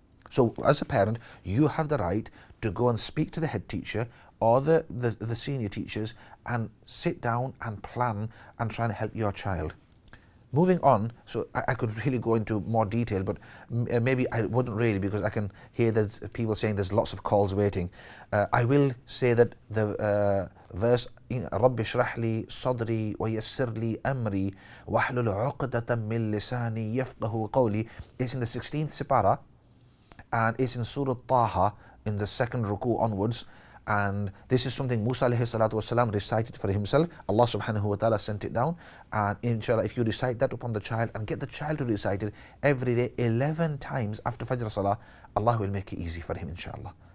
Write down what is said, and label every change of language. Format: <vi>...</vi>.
<en>So as a parent, you have the right to go and speak to the head teacher or the senior teachers and sit down and plan and try and help your child. Moving on, so I could really go into more detail, but maybe I wouldn't really, because I can hear there's people saying there's lots of calls waiting. I will say that the verse,</en> <ar>رَبِّ اشْرَحْ لِي صَدْرِي وَيَسِّرْ لِي أَمْرِي وَاحْلُلْ عُقْدَةً مِّن لِسَانِي يَفْقَهُ قَوْلِي,</ar> <en>is in the 16th Separa, and it's in Surah Taha in the second ruku onwards. And this is something Musa alayhi salatu wasalam recited for himself. Allah subhanahu wa ta'ala sent it down, and inshallah if you recite that upon the child and get the child to recite it every day 11 times after Fajr Salah, Allah will make it easy for him inshallah.</en>